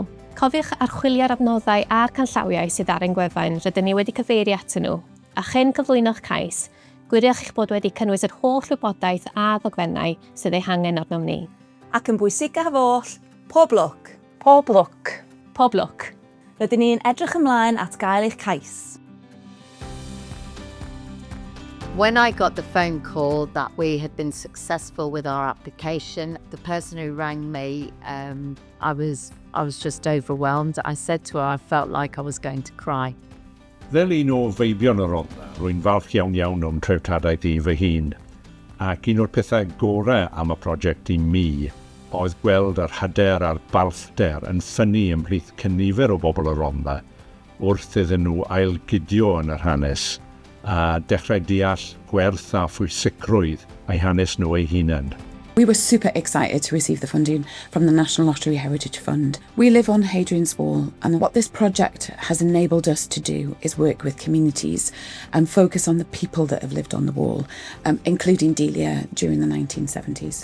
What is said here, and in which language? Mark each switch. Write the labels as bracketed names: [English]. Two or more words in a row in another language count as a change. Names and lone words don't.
[Welsh] Cofiwch archwilio'r adnoddau a'r canllawiau sydd ar ein gwefan rydyn ni wedi cyfeirio atyn nhw. A chyn cyflwyno'ch cais, gwiriwch eich bod wedi cynnwys yr holl wybodaeth a ddogfennau sydd eu hangen arnom ni. Ac yn bwysicaf oll, pob lwc. Pob lwc. Pob lwc. Rydyn ni'n edrych ymlaen at gael eich cais. [English] When I got the phone call that we had been successful with our application, the person who rang me, I was just overwhelmed. I said to her, I felt like I was going to cry. [Welsh] Fel un o feibion yr onda, rwy'n falch iawn o'n treftadaeth i fy hun, ac un o'r pethau gorau am y prosiect i mi oedd gweld yr hyder a'r balfder yn ffynnu ymhlith cynifer o bobl yr onda wrth iddyn nhw ailgydio yn yr hanes a dechrau deall gwerth a phwysigrwydd eu hanes nhw eu hunain. [English] We were super excited to receive the funding from the National Lottery Heritage Fund. We live on Hadrian's Wall, and what this project has enabled us to do is work with communities and focus on the people that have lived on the wall, including Delia during the 1970s.